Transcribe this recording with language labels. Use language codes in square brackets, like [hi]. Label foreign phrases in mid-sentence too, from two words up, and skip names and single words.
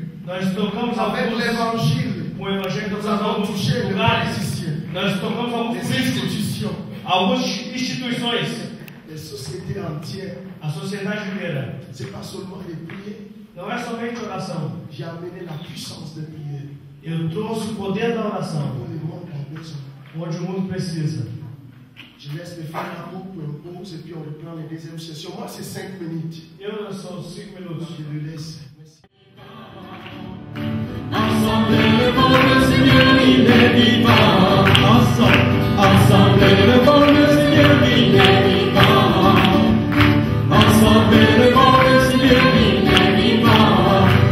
[pt] Nós tocamos [fr] avec l'évangile. [pt] com o evangelho, [fr] Nous avons touché les politiciens, [pt] nós tocamos alguns [fr] les [pt] políticos, [fr] institutions, [pt] algumas instituições, [fr] les sociétés entières. [pt] a sociedade inteira. [fr] C'est pas seulement les prières. [pt] Não é somente oração. [fr] J'ai amené la puissance de prière. [pt] Eu trouxe o poder da oração, [fr] Pour le monde a besoin. [pt] onde o mundo precisa. [fr] Je laisse les frères la pause et puis on reprend les deuxièmes sessions. Moi, c'est 5 minutes. [pt] Eu sou 5 minutos. [fr] Je le laisse. Merci. Ensemble devant le Seigneur, il est vivant. Ensemble devant le Seigneur, il est vivant. Ensemble devant le Seigneur, il est vivant.